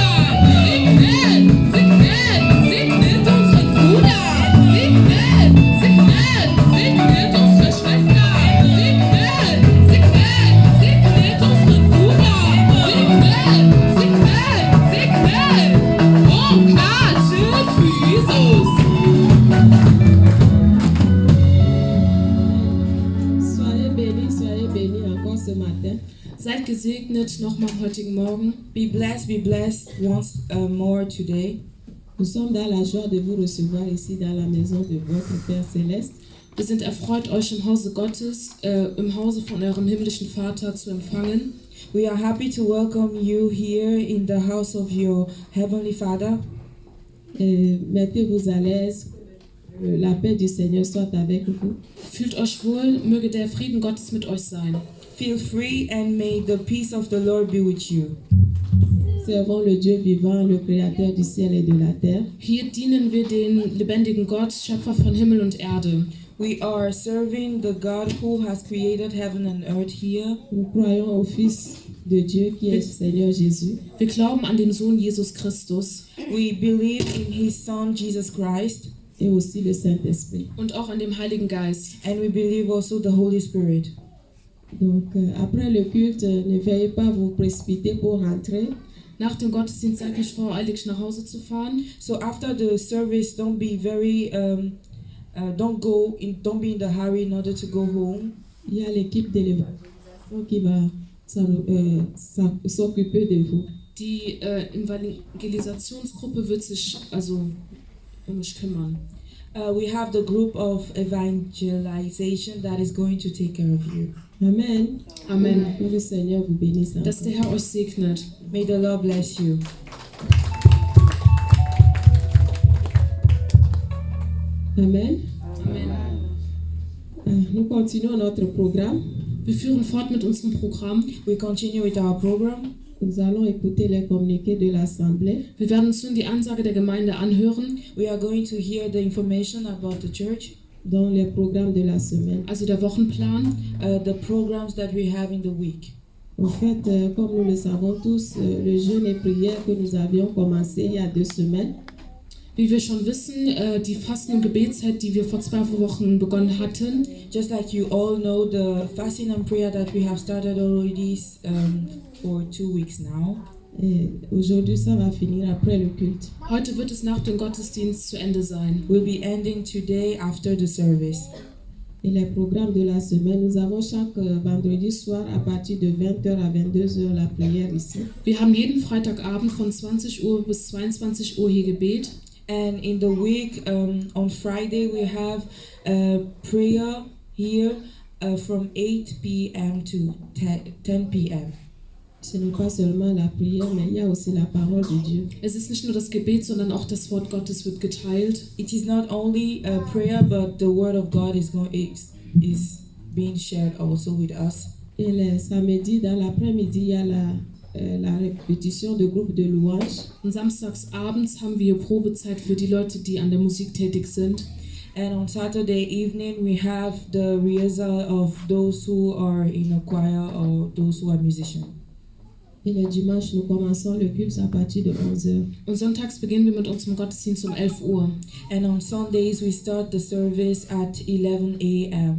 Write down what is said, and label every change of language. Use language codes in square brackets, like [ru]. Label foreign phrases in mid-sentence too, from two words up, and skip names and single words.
[de] Segnet, segnet, segnet unseren Bruder. Segnet, segnet, segnet unsere Schwester. Segnet, segnet, segnet unseren Bruder. Segnet, segnet, segnet. Oh, klatsche für Jesus. [fr] Soyez bénis encore ce matin. [de] Seid gesegnet nochmal am heutigen Morgen. [en] Be blessed once more today. [fr] Nous sommes dans la joie de vous recevoir ici dans la maison de votre Père Céleste. [de] Wir sind erfreut, euch im Hause Gottes, im Hause von eurem himmlischen Vater zu empfangen. [en] We are happy to welcome you here in the house of your Heavenly Father. [fr] Mettez-vous à l'aise. La paix du Seigneur soit avec vous. [de] Fühlt euch wohl, möge der Frieden Gottes mit euch sein. [en] Feel free and may the peace of the Lord be with you. [fr] Servons le Dieu vivant, le Créateur du ciel et de la terre. [de] Hier dienen wir den lebendigen Gott, Schöpfer von Himmel und Erde. [en] We are serving the God who has created heaven and earth here. [fr] Nous croyons au Fils de Dieu qui est Seigneur Jésus. [de] Wir glauben an den Sohn Jesus Christus [en] We believe in His Son Jesus Christ, [fr] et aussi le Saint-Esprit. [de] und auch an dem Heiligen Geist. [en] and we believe also the Holy Spirit. [fr] Donc, après le culte, ne veuillez pas vous précipiter pour rentrer. [de] Nach dem Gottesdienst seid nicht voreilig nach Hause zu fahren. [en] So after the service, don't be very, don't be in the hurry in order to go home. [fr] Il y a l'équipe d'élévation qui va s'occuper de vous. [de] Die Evangelisationsgruppe wird sich also um mich kümmern. [en] We have the group of evangelization that is going to take care of you. Amen. Amen. [fr] Que le Seigneur vous bénisse. [de] Dass der Herr euch segnet. [en] May the Lord bless you. Amen. Amen. [fr] Nous continuons notre programme. [de] Wir führen fort mit unserem Programm. [en] We continue with our program. [fr] Nous allons écouter les communiqués de l'Assemblée. [de] Wir werden uns nun die Ansage der Gemeinde anhören, [en] We are going to hear the information about the church, [fr] Dans les programmes de la semaine. [de] also der Wochenplan. [en] the programs that we have in the week. [fr] En fait, comme nous le savons tous, le jeûne et prière que nous avions commencé il y a 2 semaines, [de] Wie wir schon wissen, die Fasten- und Gebetszeit, die wir vor 2 Wochen begonnen hatten, [en] Just like you all know, the fasting and prayer that we have started already for 2 weeks now. [fr] et aujourd'hui ça va finir après le culte. [de] heute wird es nach dem Gottesdienst zu Ende sein. [en] Will be ending today after the service. [fr] Et les programmes de la semaine, nous avons chaque vendredi soir à partir de 20h à 22h la prière ici. [de] Wir haben jeden Freitagabend von 20 Uhr bis 22 Uhr hier Gebet. [en] And in the week, on Friday, we have a prayer here from 8 p.m. to 10 p.m. [fr] Ce n'est pas seulement la prière, mais il y a aussi la parole de Dieu. [de] Es ist nicht nur das Gebet, sondern auch das Wort Gottes wird geteilt. [en] It is not only a prayer, but the word of God is being shared also with us. [fr] Et les samedis, dans l'après-midi, il y a la répétition de groupe de louanges. [de] Und samstags abends haben wir Probezeit für die Leute, die an der Musik tätig sind. [en] And on Saturday evening, we have the rehearsal of those who are in a choir or those who are musicians. [fr] Et le dimanche, nous commençons le culte à partir de 11h. [de] Und sonntags beginnen wir mit unserem Gottesdienst um 11 Uhr. [en] And on Sundays, we start the service at 11 a.m.